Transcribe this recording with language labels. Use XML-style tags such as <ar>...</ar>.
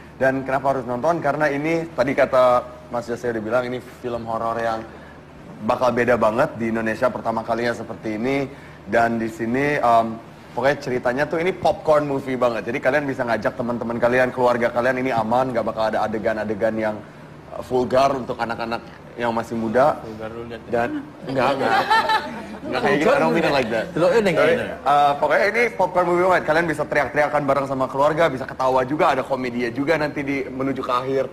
<id>Dan kenapa harus nonton? Karena ini, tadi kata Mas Jose udah bilang, ini film horor yang bakal beda banget di Indonesia pertama kalinya seperti ini. Dan di sini, pokoknya ceritanya tuh ini popcorn movie banget. Jadi kalian bisa ngajak teman-teman kalian, keluarga kalian, ini aman, gak bakal ada adegan-adegan yang vulgar untuk anak-anak yang masih muda. Dan enggak kayak gitu,</id> <en>I don't mean it like that.</en> <id>Pokoknya ini popcorn movie banget. Kalian bisa teriak-teriakan bareng sama keluarga, bisa ketawa juga, ada komedia juga nanti di menuju ke akhir.</id>